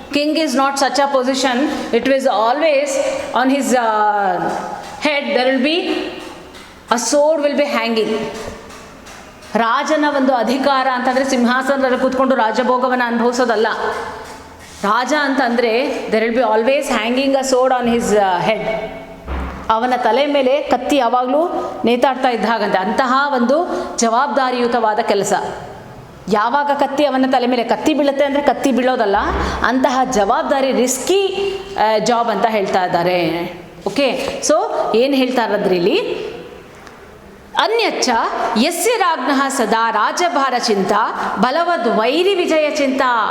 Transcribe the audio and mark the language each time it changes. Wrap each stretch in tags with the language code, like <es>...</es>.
<en>King is not such a position. It was always on his head there will be a sword will be hanging.</en> <kn>ರಾಜನ ಒಂದು ಅಧಿಕಾರ ಅಂತಂದರೆ ಸಿಂಹಾಸನದಲ್ಲಿ ಕೂತ್ಕೊಂಡು ರಾಜಭೋಗವನ್ನು ಅನುಭವಿಸೋದಲ್ಲ. ರಾಜ ಅಂತಂದರೆ</kn> <en>there will be always hanging a sword on his head.</en> <kn>ಅವನ ತಲೆ ಮೇಲೆ ಕತ್ತಿ ಯಾವಾಗಲೂ ನೇತಾಡ್ತಾ ಇದ್ದ ಹಾಗಂತೆ. ಅಂತಹ ಒಂದು ಜವಾಬ್ದಾರಿಯುತವಾದ ಕೆಲಸ. ಯಾವಾಗ ಕತ್ತಿ ಅವನ ತಲೆ ಮೇಲೆ ಕತ್ತಿ ಬೀಳುತ್ತೆ ಅಂದರೆ ಕತ್ತಿ ಬೀಳೋದಲ್ಲ, ಅಂತಹ ಜವಾಬ್ದಾರಿ</kn> <en>risky job</en> <kn>ಅಂತ ಹೇಳ್ತಾ ಇದ್ದಾರೆ. ಓಕೆ, ಸೊ ಏನು ಹೇಳ್ತಾ ಇರೋದ್ರಿ ಇಲ್ಲಿ?</kn> <sa>ಅನ್ಯಚ್ಚ ಯಸ್ಯ ರಾಜ್ಞಃ ಸದಾ ರಾಜಭಾರ ಚಿಂತಾ ಬಲವದ್ ವೈರಿ ವಿಜಯ ಚಿಂತಾ.</sa>